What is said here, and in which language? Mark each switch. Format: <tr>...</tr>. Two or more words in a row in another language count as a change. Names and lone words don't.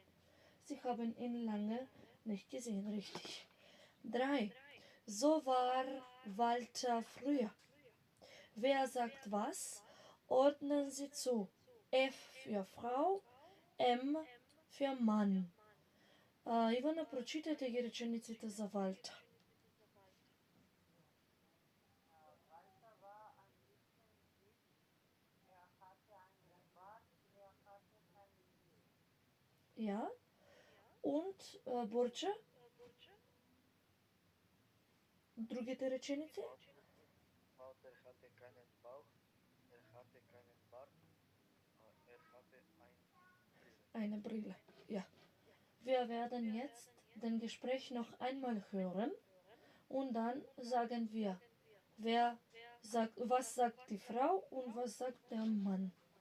<de>Sie haben ihn lange nicht gesehen, richtig. 3. So war Walter früher. Wer sagt was? Ordnen Sie zu. F für Frau, M für Mann.</de> <mk>Ивана, прочитайте ги речениците за Валта.</mk> <de>Ja.</de> <mk>Und Бурча? Другите реченици?</mk> <de>Walter hatte keinen Bauch, er hatte keinen Bart, er hatte Eine Brille. Ja. Wir werden jetzt den Gespräch noch einmal hören und dann sagen wir, was sagt die Frau und was sagt der Mann.</de>